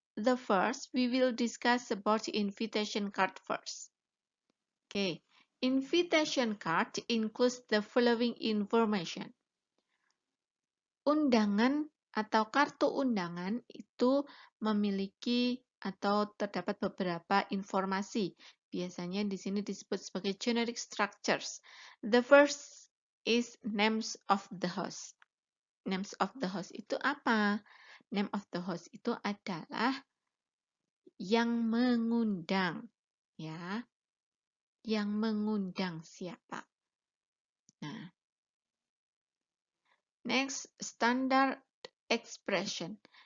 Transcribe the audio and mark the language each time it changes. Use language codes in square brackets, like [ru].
[en] The first, we will discuss about invitation card first. Okay, invitation card includes the following information. [id] Undangan atau kartu undangan itu memiliki atau terdapat beberapa informasi. Biasanya di sini disebut sebagai generic structures. [en] The first is names of the host. Names of the host [id] itu apa? Name of the host itu adalah yang mengundang, ya. Yang mengundang siapa? Nah, next, standard expression.